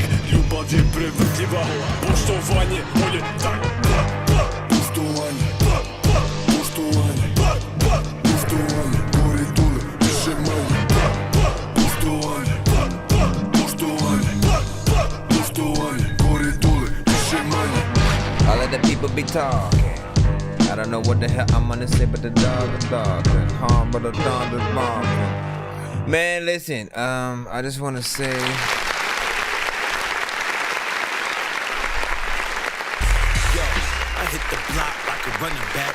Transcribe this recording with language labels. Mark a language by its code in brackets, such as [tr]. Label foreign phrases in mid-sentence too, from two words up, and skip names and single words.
[sr] Ljubav je prevrtljiva, poštovanje bolje daj. Poštovanje, poštovanje, poštovanje, gore dole, više manje. Poštovanje, poštovanje, poštovanje, gore dole, više manje. [en] All of the people be talking. I don't know what the hell I'm gonna say, but the dog is barking. Harm, but the dog is barking. Man, listen, I just want to say, Yo, I hit the block like a running back.